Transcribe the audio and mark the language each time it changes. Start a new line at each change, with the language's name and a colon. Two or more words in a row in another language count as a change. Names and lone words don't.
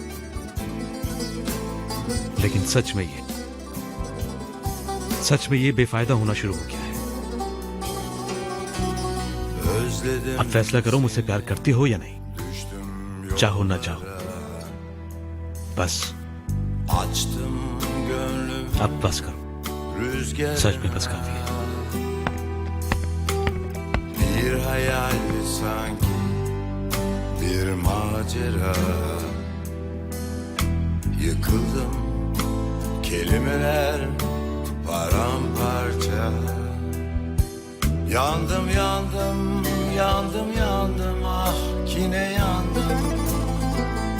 Hindi: लेकिन सच में ये बेफायदा होना शुरू हो गया है। अब फैसला करो, मुझसे प्यार करती हो या नहीं, चाहो ना चाहो। बस अब बस करो, सच में बस काफी है।
Turkish: Bir hayal sanki bir macera. Yıkıldım, kelimeler paramparça. Yandım yandım yandım yandım, ah yine yandım.